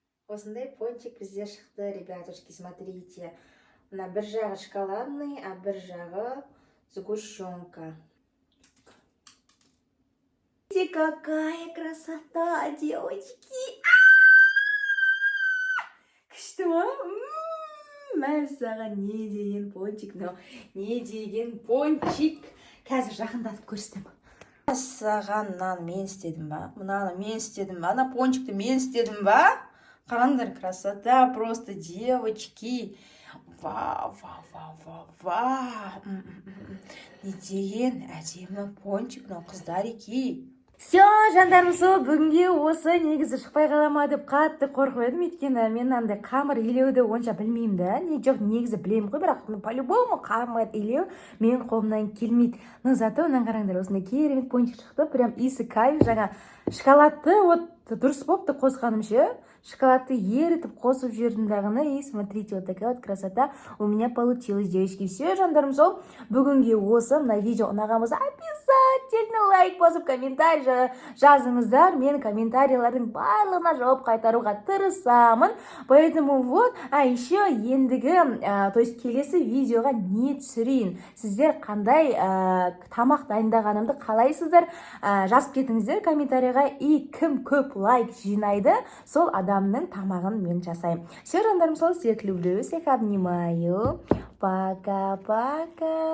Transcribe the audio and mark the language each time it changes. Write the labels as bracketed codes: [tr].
[kk] Осындай пончик бізде шықты, [ru] ребятушки, смотрите. [kk] Мына бір жағы шоколадный, а бір жағы сгущенка. [ru] Какая красота, девочки! [kk] Күшті ма? Мәссаған, не деген пончик, не деген пончик. Қазір жақындатып көрсетем. Мәссаған, мынаны мен істедім ба? Мынаны мен істедім ба? Ана пончикті мен істедім ба? Қараңдар, [ru] красота просто, девочки. [kk] Вау, вау, вау, вау, вау. Не деген әдемі пончик, мынау қыздареки. Все, жандарым, сол бүгінге осы негізі шықпай қалама деп қатты қорқып едім, өйткені мен андай қамыр илеуді онша білмеймін да. Жоқ, негізі білемін ғой, бірақ по-любому қамыр илеу менің қолымнан келмейді. [ru] Но зато [kk] мынаны қараңдар, осындай керемет пончик шықты, прям иісі кайф. Жаңа шоколадты вот дұрыс болыпты қосқаным ше. Шоколадты ерітіп қосып жүрдім дағыны. [ru] И смотрите, вот такая вот красота у меня получилась, девочки. Все, [kk] жандарым, сол бүгінге осы. Мына видео ұнаған болса, [ru] обязательно [kk] обязательно лайк басып комментарий жазыңыздар. Мен комментарийлердің барлығына жауап қайтаруға тырысамын. [ru] Поэтому вот, еще [kk] ендігі, [ru] то есть [kk] келесі видеоға не түсірейін? Сіздер қандай тамақ дайындағанымды қалайсыздар? Жазып кетіңіздер комментарийға, и кім көп лайк жинайды, сол адамның тамағын мен жасаймын. [ru] Все, [kk] жандарым, сол, [ru] всех люблю, всех обнимаю. Пока-пока.